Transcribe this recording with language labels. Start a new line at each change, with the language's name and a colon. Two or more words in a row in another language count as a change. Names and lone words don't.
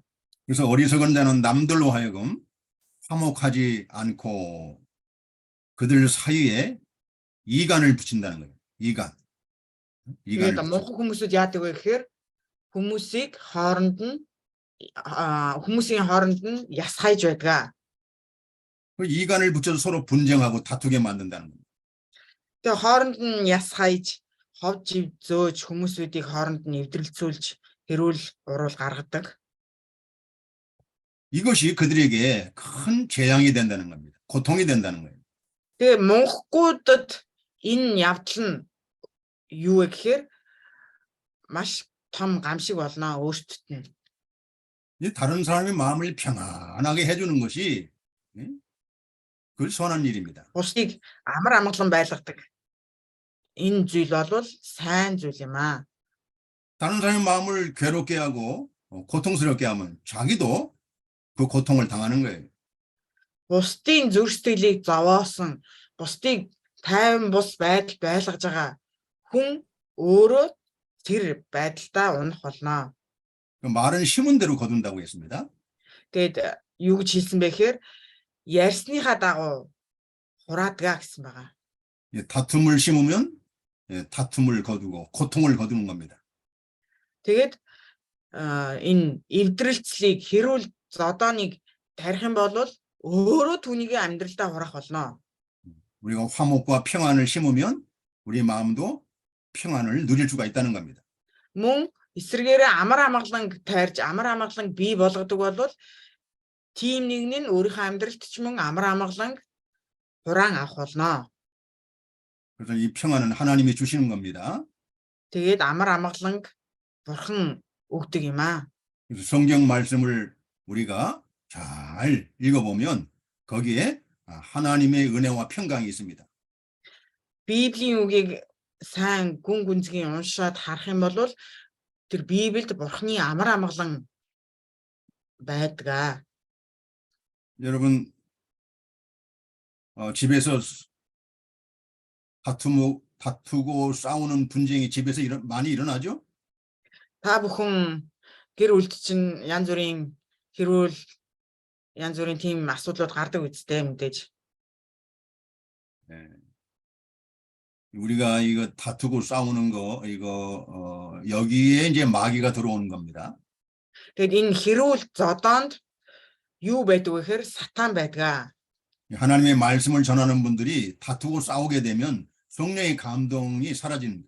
Korean: 그래서 어리석은 자는 남들로 하여금 화목하지 않고 그들 사이에 이간을 붙인다는 거예요. 이간을
Mongolian: Тэгээд мунхан хүмүүсүүд яадаг вэ гэхээр хүмүүсийн хооронд нь яс хайж байдаг.
Korean: 그 이간을 붙여서 서로 분쟁하고 다투게 만든다는 겁니다.
Mongolian: Тэгээд хооронд нь яс хайж ховж зөөж хүмүүсүүдийг хооронд нь эвдрэлцүүлж хэрүүл уруул гаргадаг.
Korean: 이것이 그들에게 큰 재앙이 된다는 겁니다. 고통이 된다는 거예요.
Mongolian: Тэгээд мунхгуудад энэ явдал нь юу вэ гэхээр маш том гамшиг болно өөртөд нь.
Korean: 다른 사람의 마음을 평안하게 해주는 것이 그 선한 일입니다.
Mongolian: Бусдыг амар амгалан байлгадаг. Энэ зүйл бол сайн зүйл юм аа.
Korean: 다른 사람의 마음을 괴롭게 하고 고통스럽게 하면 자기도 그 고통을 당하는 거예요.
Mongolian: Бусдын зүрх сэтгэлийг зовоосон, бусдыг тайван бус байдал байлгаж байгаа хүн өөрөө тэр байдалдаа унах болно.
Korean: 그 말은 심은 대로 거둔다고 했습니다.
Mongolian: Тэгэд юу гэж хэлсэн бэ гэхээр ярьсныхаа дагуу хураадгаа гэсэн байгаа.
Korean: 예, 다툼을 심으면 예, 다툼을 거두고 고통을 거두는 겁니다.
Mongolian: Тэгээд энэ эвдрэлцлийг хэрүүл зодооныг тарих юм бол өөрөө түүнийг амьдралдаа хурах болно.
Korean: 우리가 화목과 평안을 심으면 우리 마음도 평안을 누릴 수가 있다는 겁니다.
Mongolian: Мөн эсвэргээрээ амар амгаланг тайрж амар амгаланг бий болгодог бол тийм нэг нь өөрийнхөө амьдралд ч мөн амар амгаланг хураан авах болно.
Korean: 그래서 이 평안은 하나님이 주시는 겁니다.
Mongolian: Тэгээд амар амгаланг бурхан өгдөг юм аа.
Korean: 그래서 성경 말씀을 우리가 잘 읽어보면 거기에 하나님의 은혜와 평강이 있습니다.
Mongolian: Библийн үгийг сайн гүн гүнзгий уншаад харах юм бол тэр Библиэд бурханы амар амгалан байдаг.
Korean: 여러분 집에서 다투고 싸우는 분쟁이 집에서 많이 일어나죠?
Mongolian: Та бүхэн гэр бүлд чинь янз бүрийн хэрүүл янз бүрийн тийм асуудлууд гардаг үстэй мэдээж.
Korean: 네. 우리가 이거 다투고 싸우는 거 이거 여기에 이제 마귀가 들어오는 겁니다.
Mongolian: Тэгэд энэ хэрүүл зодоонд юу байдаг вэ гэхээр сатан байдаг.
Korean: 하나님의 말씀을 전하는 분들이 다투고 싸우게 되면 성령의 감동이 사라집니다.